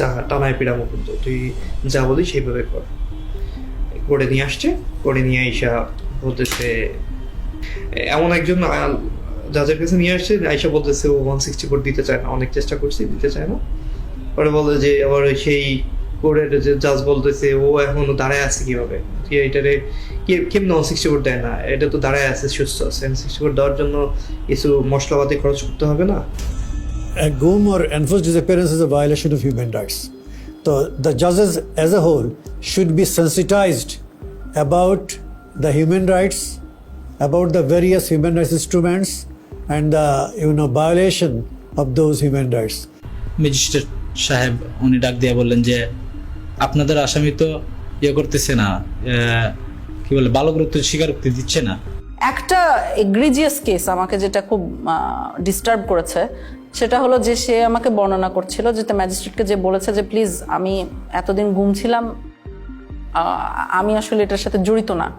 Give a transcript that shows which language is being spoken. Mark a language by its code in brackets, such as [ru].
[bn] টানায় পিড়ামো, কিন্তু তুই যা বলি সেইভাবে কর। করে নিয়ে আসছে, করে নিয়ে আইসা বলতেছে, এমন একজন জাজের কাছে নিয়ে আসছে, আইসা বলতেছে ও 164 দিতে চায় না, অনেক চেষ্টা করছি দিতে চায় না। পরে বলে যে আবার সেই কোর্টের যে জাজ বলতেছে ও এখনো দাঁড়ায় আছে কিভাবে, এটারে কেমন 164 দেয় না, এটা তো দাঁড়ায় আছে, সুস্থ আছে, 164 দেওয়ার জন্য কিছু মশলাপাতি খরচ করতে হবে না। [en] A GUM or enforced disappearance is a violation of human rights. So the judges as a whole should be sensitized about the human rights, about the various human rights instruments and the violation of those human rights. [bn] Magistrate সাহেব উনি ডাক দিয়ে বললেন যে আপনাদের আসামি তো করতেছে না, কি বলে বালক স্বীকারোক্তি দিচ্ছে না। একটা এগ্রিজিয়াস কেস আমাকে যেটা খুব ডিস্টার্ব করেছে সেটা হলো যে সে আমাকে বর্ণনা করছিল, যেটা ম্যাজিস্ট্রেটকে যে বলেছে যে প্লিজ আমি এতদিন গুম ছিলাম, আমি আসলে এটার সাথে জড়িত না।